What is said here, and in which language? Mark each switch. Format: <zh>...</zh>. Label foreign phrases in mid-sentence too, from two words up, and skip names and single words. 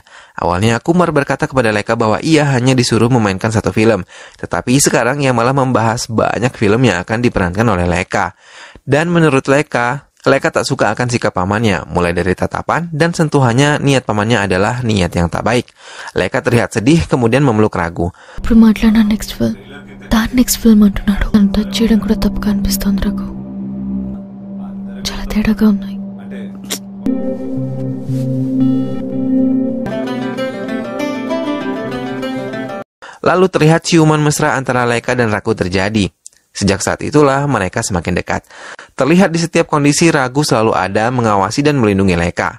<id>Awalnya Kumar berkata kepada Leka bahwa ia hanya disuruh memainkan 1 film. Tetapi sekarang ia malah membahas banyak film yang akan diperankan oleh Leka. Dan menurut Leka, Leka tak suka akan sikap pamannya, mulai dari tatapan dan sentuhannya. Niat pamannya adalah niat yang tak baik. Leka terlihat sedih kemudian memeluk Ragu.</id> <en>next film</en> <te>అంటున్నాడు. నన్ను టచ్ చేయడం కూడా తప్పుగా అనిపిస్తోంది రాఘు. చాలా తేడాగా ఉన్నాయి.</te> <id>Lalu terlihat ciuman mesra antara Leka dan Ragu terjadi. Sejak saat itulah mereka semakin dekat. Terlihat di setiap kondisi Ragu selalu ada mengawasi dan melindungi Leka.</id>